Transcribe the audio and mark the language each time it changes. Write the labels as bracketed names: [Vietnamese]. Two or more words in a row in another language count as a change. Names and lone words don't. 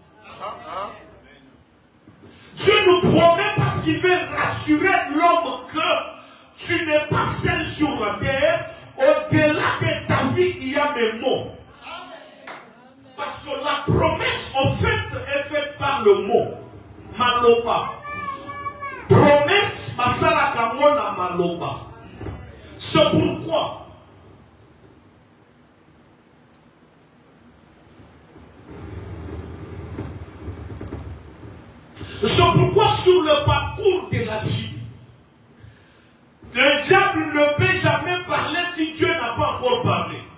[French] Dieu nous promet parce qu'il veut rassurer l'homme que tu n'es pas seul sur la terre. Au-delà de ta vie, il y a mes mots. Parce que la promesse, en fait, est faite par le mot. [Lingala] Maloba. Promesse, masala kamona maloba. [French] C'est pourquoi sur le parcours de la vie, le diable ne peut jamais parler si Dieu n'a pas encore parlé.